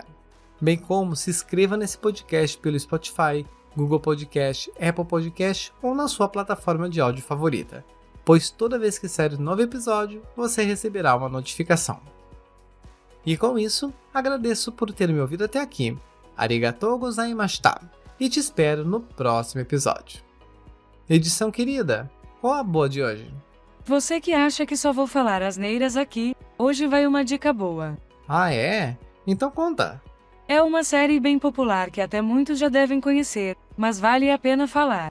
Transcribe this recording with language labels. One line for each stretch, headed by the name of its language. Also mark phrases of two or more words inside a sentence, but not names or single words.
Portuguese: Bem como se inscreva nesse podcast pelo Spotify, Google Podcast, Apple Podcast ou na sua plataforma de áudio favorita, pois toda vez que sair um novo episódio, você receberá uma notificação. E com isso, agradeço por ter me ouvido até aqui.
Japanese: ありがとうございました!
Portuguese: E te espero no próximo episódio. Edição querida, qual a boa de hoje? Você que acha que só vou falar asneiras aqui, hoje vai uma dica boa. Ah, é? Então conta! É uma série bem popular que até muitos já devem conhecer, mas vale a pena falar.